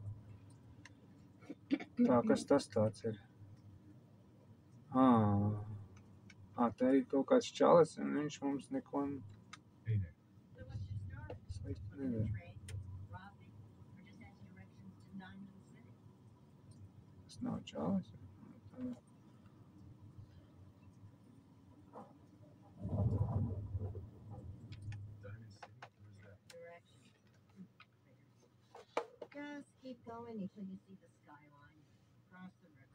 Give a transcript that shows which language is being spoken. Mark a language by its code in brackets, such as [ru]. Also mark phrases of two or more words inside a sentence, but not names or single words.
[lv] Tā, kas tas tāds ir? Te ir kaut kāds čalis, un viņš mums neko slikti nedara. Tas nav čalis. [en] Just keep going until you see the skyline. Cross the river.